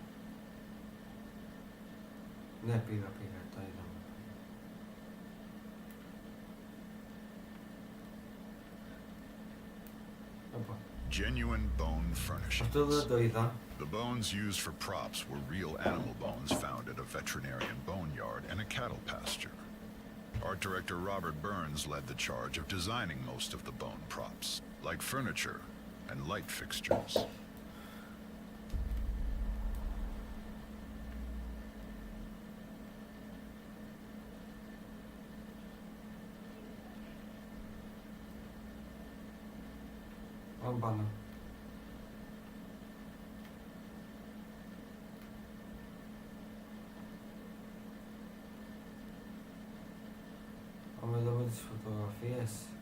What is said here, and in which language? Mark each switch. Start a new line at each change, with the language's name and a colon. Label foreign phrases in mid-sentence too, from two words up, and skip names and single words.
Greek: Ναι, πήγα, το είδαμε. Οπα.
English: Genuine bone furnishings.
Greek: Αυτό δεν το είδα.
English: The bones used for props were real animal bones found at a veterinarian boneyard and a cattle pasture. Art director Robert Burns led the charge of designing most of the bone props, like furniture and light fixtures.
Greek: Πάμε πάνω. Πάμε εδώ με τις φωτογραφίες.